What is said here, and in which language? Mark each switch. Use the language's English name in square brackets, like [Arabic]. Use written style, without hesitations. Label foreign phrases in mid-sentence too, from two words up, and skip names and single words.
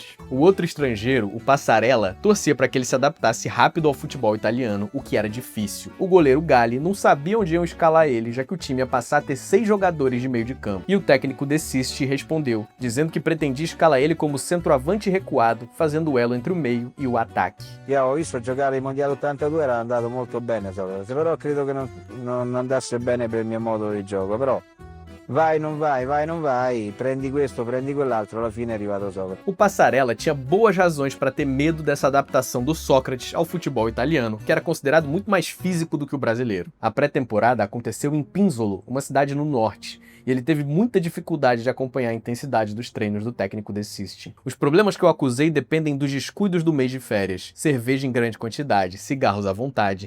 [Portuguese] O outro estrangeiro, o Passarella, torcia para que ele se adaptasse rápido ao futebol italiano, o que era difícil. O goleiro Galli não sabia onde iam escalar ele, já que o time ia passar a ter 6 jogadores de meio de campo. E o técnico De Sisti respondeu, dizendo que pretendia escalar ele como centroavante recuado, fazendo o elo entre o meio e o ataque. [Italian] Io ho visto giocare i mondiali 82, era andato molto bene, però credo che non andasse bene per il mio modo di gioco, però vai, non vai, prendi questo, prendi quell'altro, alla fine è arrivato sopra. [Portuguese] O Passarella tinha boas razões para ter medo dessa adaptação do Sócrates ao futebol italiano, que era considerado muito mais físico do que o brasileiro. A pré-temporada aconteceu em Pinzolo, uma cidade no norte, e ele teve muita dificuldade de acompanhar a intensidade dos treinos do técnico De Sisti. Os problemas que eu acusei dependem dos descuidos do mês de férias, cerveja em grande quantidade, cigarros à vontade.